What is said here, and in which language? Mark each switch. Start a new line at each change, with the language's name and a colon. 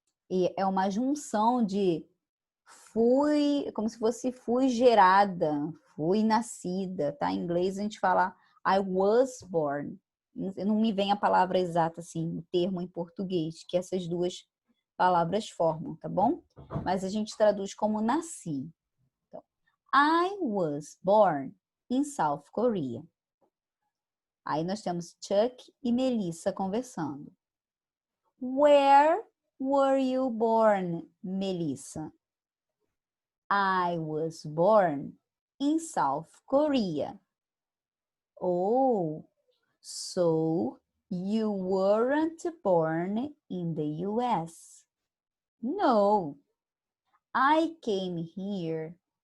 Portuguese: E é uma junção de fui, como se fosse fui gerada, fui nascida, tá? Em inglês a gente fala
English: I was born.
Portuguese: Não me vem a palavra exata assim, o termo em português, que essas duas palavras formam, tá bom? Mas a gente traduz como nasci.
English: Então, I was born in South Korea.
Portuguese: Aí nós temos Chuck e Melissa conversando.
English: Where were you born, Melissa? I was born in South Korea. Oh, so you weren't born in the US? No, I came here